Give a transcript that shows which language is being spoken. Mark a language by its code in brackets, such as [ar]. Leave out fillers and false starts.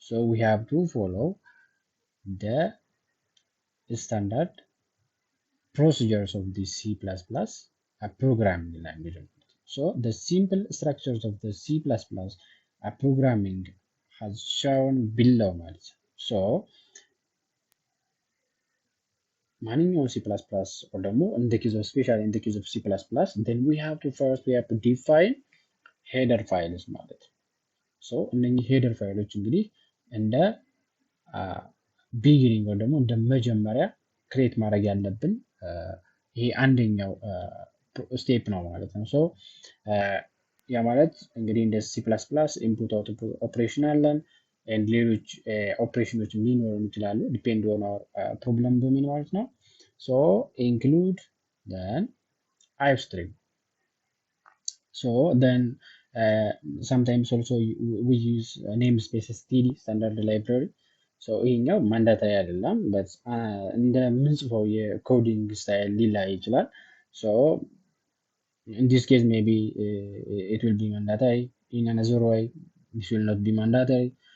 [en] We have to follow the standard procedures of the C++ programming language. The simple structures of the C++ programming has shown below [am] ማለት ነው። [en] ማንኛውም C++ or ደግሞ in the case of C++, then we have to define header files ማለት ነው። [am] እነኚህ header ፋይሎች እንግዲህ እንደ ቢጊኒንግ ወይ ደግሞ እንደ መጀመሪያ ክሬት ማድረግ ያለብን ይሄ አንደኛው ስቴፕ ነው ማለት ነው። ያ ማለት እንግዲህ እንደ C++ ኢንፑት አውትፑት ኦፕሬሽን አለን and ሌሎች ኦፕሬሽኖች ሊኖሩ ይችላሉ ዲፔንድ ኦን አወር ፕሮብለም ዶሜን ማለት ነው። ኢንክሉድ then ifstream. [en] Then sometimes also we use namespace std standard library. [am] ይሄኛው ማንዳታሪ አይደለም but እንደ ምንጽፈው የኮዲንግ ስታይል ሊለያይ ይችላል። [en] in this case maybe it will be mandatory, in another way this will not be mandatory.